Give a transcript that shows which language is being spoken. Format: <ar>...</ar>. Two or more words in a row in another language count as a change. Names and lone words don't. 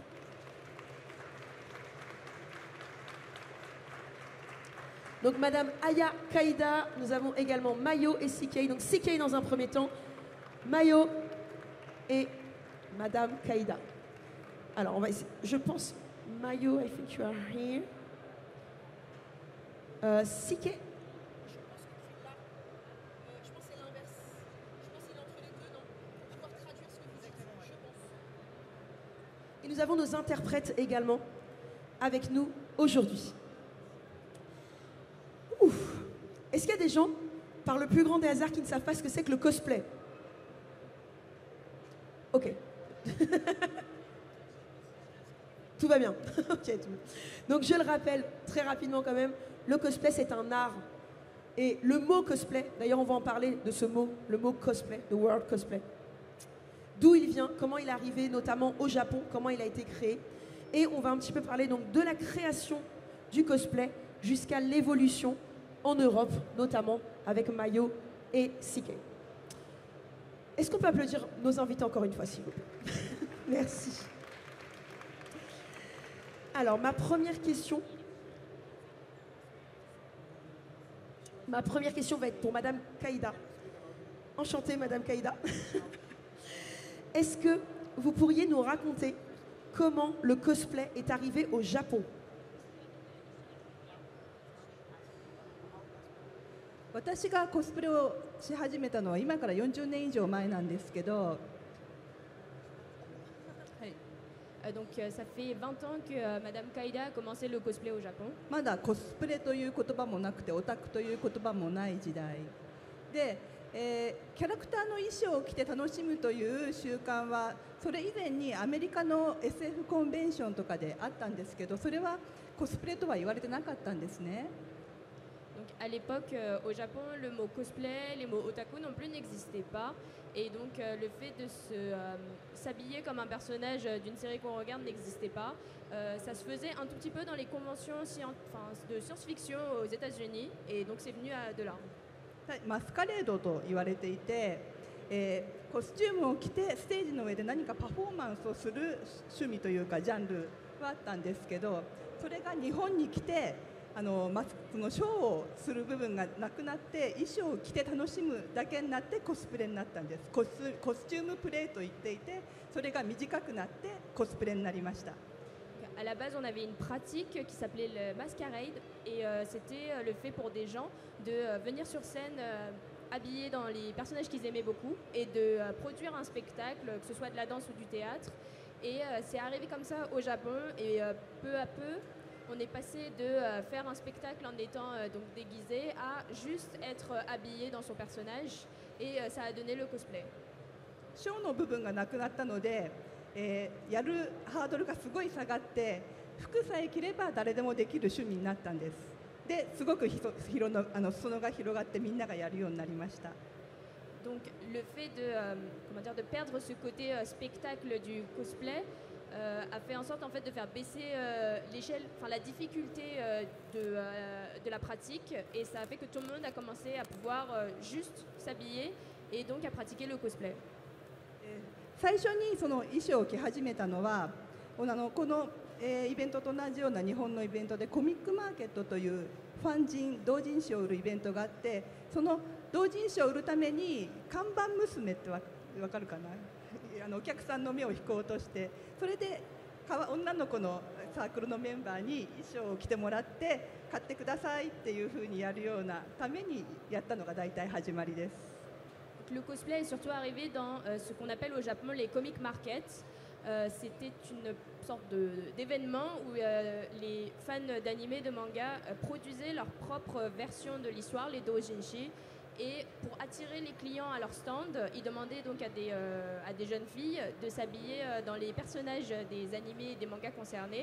<fr>Donc Madame Aya Kaïda, nous avons également Mayo et CK. Donc CK dans un premier temps, Mayo et Madame Kaïda. Alors on va essayer. Je pense,</fr> <en>Mayo, I think you are here. CK.</en> <fr>Et nous avons nos interprètes également avec nous aujourd'hui. Est-ce qu'il y a des gens, par le plus grand des hasards, qui ne savent pas ce que c'est que le cosplay? Ok. Tout va bien. Ok, tout va bien. Donc je le rappelle très rapidement quand même, le cosplay c'est un art. Et le mot cosplay, d'ailleurs on va en parler de ce mot, le mot cosplay,</fr> <en>the word cosplay.</en> <fr>D'où il vient, comment il est arrivé, notamment au Japon, comment il a été créé. Et on va un petit peu parler donc de la création du cosplay jusqu'à l'évolution en Europe, notamment avec Mayo et CK. Est-ce qu'on peut applaudir nos invités encore une fois, s'il vous plaît? Merci. Alors, ma première question va être pour Madame Kaïda. Enchantée, Madame Kaïda. Est-ce que vous pourriez nous raconter comment le cosplay est arrivé au Japon?</fr> <ja>私がコスプレをし始めたのは今から40年以上前なんですけど、</ja> <fr>Donc ça fait 20 ans que Madame Kaïda a commencé le cosplay au Japon.</fr> <ja>まだコスプレという言葉もなくてオタクという言葉もない時代で、キャラクターの衣装を着て楽しむという習慣はそれ以前にアメリカの SF コンベンションとかであったんですけど、それはコスプレとは言われてなかったんですね。</ja> <fr>Donc à l'époque, au Japon, le mot cosplay, les mots otaku non plus n'existaient pas. Et donc le fait de s'habiller comme un personnage d'une série qu'on regarde n'existait pas. Ça se faisait un tout petit peu dans les conventions de science-fiction aux États-Unis. Et donc c'est venu de là.</fr> <ja>マスカレードと言われていて、コスチュームを着てステージの上で何かパフォーマンスをする趣味というかジャンルはあったんですけど、それが日本に来てそのショーをする部分がなくなって衣装を着て楽しむだけになってコスプレになったんです。コスチュームプレイと言っていて、それが短くなってコスプレになりました。</ja> <fr>À la base, on avait une pratique qui s'appelait le masquerade et c'était le fait pour des gens de venir sur scène habillés dans les personnages qu'ils aimaient beaucoup et de produire un spectacle, que ce soit de la danse ou du théâtre. Et c'est arrivé comme ça au Japon et peu à peu, on est passé de faire un spectacle en étant donc déguisé à juste être habillé dans son personnage et ça a donné le cosplay.</fr> <ja>ショーの部分がなくなったので、やるハードルがすごい下がって服さえ着れば誰でもできる趣味になったんです。ですごく裾野が広がってみんながやるようになりました。</ja> <fr>Donc le fait de perdre ce côté spectacle du cosplay a fait en sorte en fait de faire baisser l'échelle, enfin la difficulté de la pratique et ça a fait que tout le monde a commencé à pouvoir juste s'habiller et donc à pratiquer le cosplay.</fr> <ja>最初にその衣装を着始めたのはこの、 イベントと同じような日本のイベントでコミックマーケットというファン人同人誌を売るイベントがあって、その同人誌を売るために看板娘ってわかるかな、お客さんの目を引こうとして、それで女の子のサークルのメンバーに衣装を着てもらって買ってくださいっていうふうにやるようなためにやったのが大体始まりです。</ja> <fr>Le cosplay est surtout arrivé dans ce qu'on appelle au Japon les</fr> <en>comic markets.</en> <fr>C'était une sorte d'événement où les fans d'anime et de manga produisaient leur propre version de l'histoire, les doujinshi. Et pour attirer les clients à leur stand, ils demandaient donc à des jeunes filles de s'habiller dans les personnages des animés et des mangas concernés.</fr>